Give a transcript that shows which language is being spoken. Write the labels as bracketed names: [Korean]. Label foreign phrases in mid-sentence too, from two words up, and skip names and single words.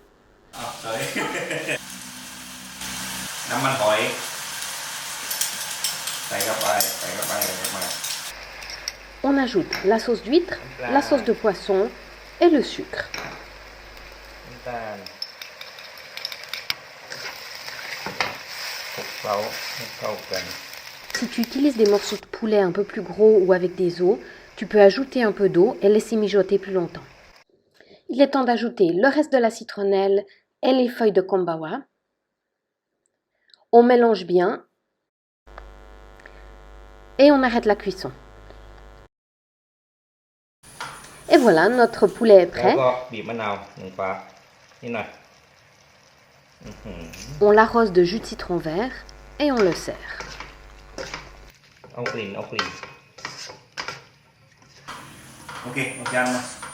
[French] On ajoute la sauce d'huître, la sauce de poisson et le sucre. [Thai] เคล้าให้เข้ากัน [French] Si tu utilises des morceaux de poulet un peu plus gros ou avec des os, tu peux ajouter un peu d'eau et laisser mijoter plus longtemps. Il est temps d'ajouter le reste de la citronnelle et les feuilles de kombawa. On mélange bien et on arrête la cuisson. Et voilà, notre poulet est [Thai] แล้ว [French] prêt. [Thai] ก็บีบมะนาวหนึ่งฝานี่หน่อย [French] On l'arrose de jus de citron vert et on le sert. [Thai] เอากลิ่นเอากลิ่น โอเคเอาจานมา